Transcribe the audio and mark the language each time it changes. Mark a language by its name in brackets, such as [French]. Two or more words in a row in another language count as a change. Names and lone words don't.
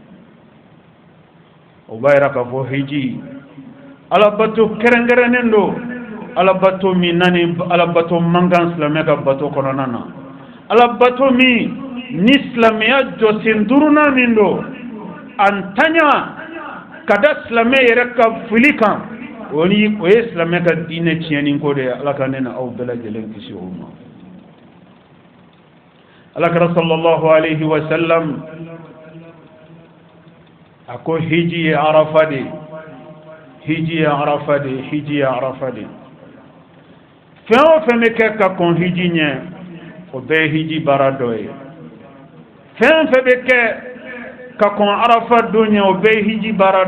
[Bambara] o b'a yira k'a fɔ hiji alabato kɛrɛnkɛrɛnnen don alabato min nani alabato man kan silamɛ ka bato kɔnɔna na alabato min ni silamɛya jɔsen duurunan min don a ntanya ka da silamɛ yɛrɛ ka fili kan o ye silamɛ ka diinɛ tiɲɛni ko de ye ala ka ne na aw bɛɛ lajɛlen kisi o ma alakira [Arabic] صلى الله عليه وسلم [Bambara] a ko hiji ye arafa de hiji ye arafa de hiji ye arafa de fɛn o fɛn bɛ kɛ ka kɔn hiji ɲɛ o bɛɛ ye hiji baara dɔ ye fɛn fɛn bɛ kɛ ka kɔn arafa don ɲɛ o bɛɛ ye hiji baara